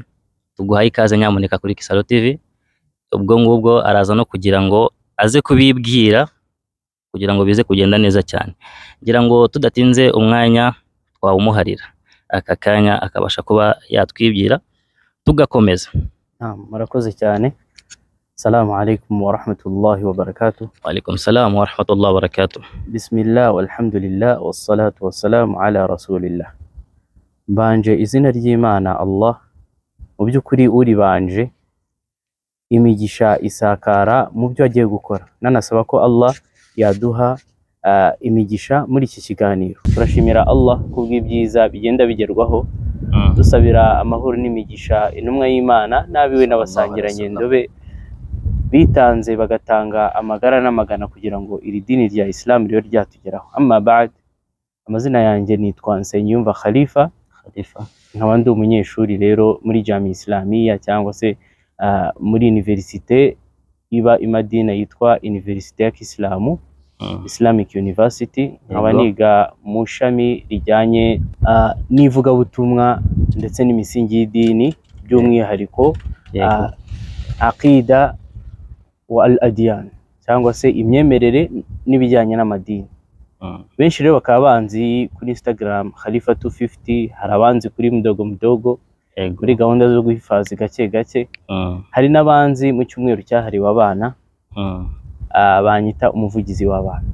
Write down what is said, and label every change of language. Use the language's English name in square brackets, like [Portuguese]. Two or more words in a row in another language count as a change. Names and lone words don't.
[Kinyarwanda] Tuguhaye ikaze nyamuneka kuri Kisaro TV. Ubwo ngubwo araza no kugira ngo aze kubibwira kugira ngo bize kugenda neza cyane. Ngira ngo tudatinze umwanya twawumuharira, aka kanya akabasha kuba yatwibwira tugakomeza. Murakoze cyane. [Arabic] السلام عليكم ورحمة الله وبركاته. وعليكم السلام ورحمة الله وبركاته. بسم الله والحمد لله والصلاة والسلام على رسول الله. [Kinyarwanda] Mbanje izina ry'Imana Allah, mu by'ukuri uri banje imigisha isakara mu byo agiye gukora. Nanasaba ko Allah yaduha imigisha muri iki kiganiro. Turashimira Allah kubw'ibyiza bigenda bigerwaho. Dusabira amahoro n'imigisha intumwa y'Imana n'abiwe n'abasangirangendo be bitanze bagatanga amagara n'amagana kugira ngo iri dini rya Islam ribe ryatugeraho. [Arabic] أما بعد, [Kinyarwanda] amazina yanjye nitwa Nsengiyumva Khalifa. Nkaba ndi umunyeshuri rero muri Jami Islamia, cyangwa se muri universite iba Madina yitwa Universite ya Kisilamu, Islamic University. Nkaba niga mu shami rijyanye n'ivugabutumwa ndetse n'imisingi y'idini, by'umwihariko [Arabic] عقيدة والأديان, [Kinyarwanda] cyangwa se imyemerere n'ibijyanye n'amadini. Benshi rero bakaba banzi kuri Instagram Khalifa 250, hari abanzi kuri Mdogo Mdogo, kuri gahunda zo guhifaza gake gake. Hari n'abanzi mu cyumweru cyahariwe abana, banyita umuvugizi w'abana.